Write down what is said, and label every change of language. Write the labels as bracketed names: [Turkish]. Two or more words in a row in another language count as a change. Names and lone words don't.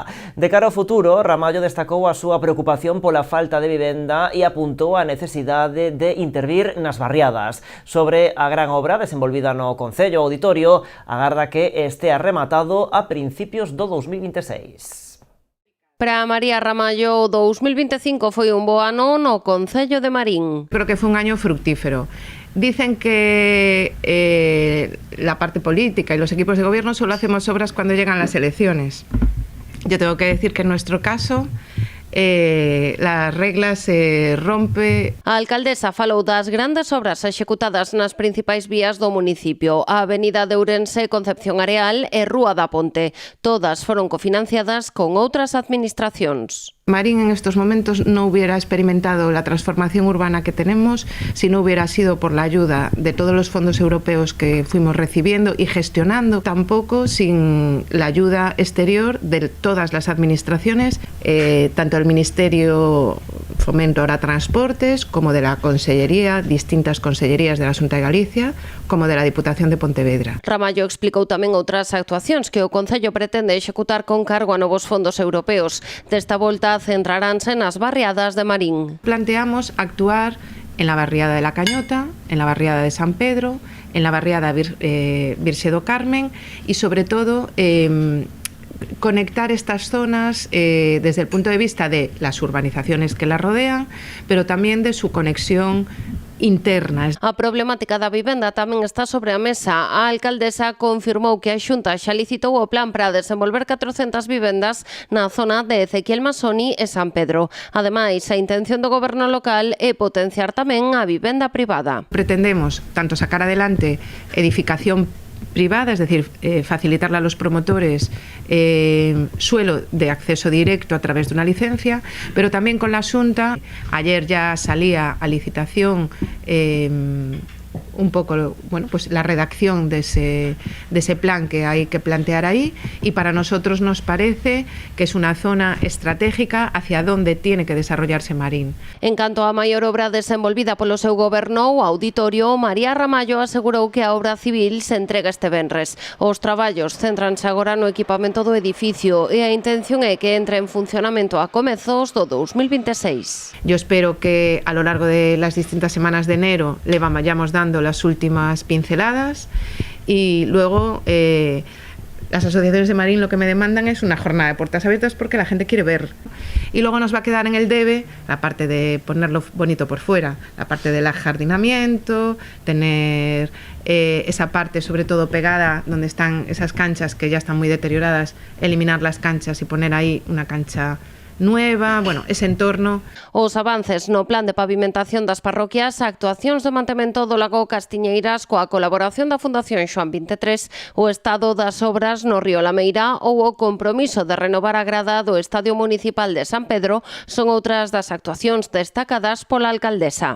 [Galician] De cara ao futuro, Ramallo destacou a súa preocupación pola falta de vivenda e apuntou a necesidade de intervir nas barriadas. Sobre a gran obra desenvolvida no Concello Auditorio, agarda que estea rematado a principios do 2026. Para María Ramallo, 2025 foi un bo ano no Concello de Marín. [Spanish] Creo que fue un año fructífero. Dicen que la parte política y los equipos de gobierno solo hacemos obras cuando llegan las elecciones. Yo tengo que decir que en nuestro caso la regla se rompe. [Galician] A alcaldesa falou das grandes obras executadas nas principais vías do municipio, a Avenida de Ourense, Concepción Areal e Rúa da Ponte. Todas foron cofinanciadas con outras administracións. [Spanish] Marín en estos momentos no hubiera experimentado la transformación urbana que tenemos si no hubiera sido por la ayuda de todos los fondos europeos que fuimos recibiendo y gestionando, tampoco sin la ayuda exterior de todas las administraciones, tanto el Ministerio Fomento, ahora Transportes, como de la Consellería, distintas consellerías de la Xunta de Galicia, como de la Diputación de Pontevedra. [Galician] Ramallo explicou tamén outras actuacións que o Concello pretende executar con cargo a novos fondos europeos. Desta volta centraránse nas barriadas de Marín. [Spanish] Planteamos actuar en la barriada de La Cañota, en la barriada de San Pedro, en la barriada Virxe do Carmen y sobre todo conectar estas zonas desde el punto de vista de las urbanizaciones que las rodean, pero también de su conexión interna. [Galician] A problemática da vivenda tamén está sobre a mesa. A alcaldesa confirmou que a Xunta xa licitou o plan para desenvolver 400 vivendas na zona de Ezequiel Masoni e San Pedro. Ademais, a intención do goberno local é potenciar tamén a vivenda privada. [Spanish] Pretendemos tanto sacar adelante edificación privada, es decir, facilitarle a los promotores suelo de acceso directo a través de una licencia, pero también con la Xunta. Ayer ya salía a licitación un poco, bueno, pues la redacción de ese plan que hay que plantear ahí, y para nosotros nos parece que es una zona estratégica hacia donde tiene que desarrollarse Marín. [Galician] En canto a maior obra desenvolvida polo seu goberno, o Auditorio, María Ramallo asegurou que a obra civil se entrega este venres. Os traballos céntranse agora no equipamento do edificio e a intención é que entre en funcionamento a comezos do 2026. [Spanish] Yo espero que a lo largo de las distintas semanas de enero le vayamos dando las últimas pinceladas y luego las asociaciones de Marín lo que me demandan es una jornada de puertas abiertas porque la gente quiere ver, y luego nos va a quedar en el debe la parte de ponerlo bonito por fuera, la parte del ajardinamiento, tener esa parte sobre todo pegada donde están esas canchas que ya están muy deterioradas, eliminar las canchas y poner ahí una cancha nueva, bueno, ese entorno. [Galician] Os avances no plan de pavimentación das parroquias, actuacións de mantemento do lago Castiñeiras coa colaboración da Fundación Xoán 23, o estado das obras no río Lameira ou o compromiso de renovar a grada do Estadio Municipal de San Pedro son outras das actuacións destacadas pola alcaldesa.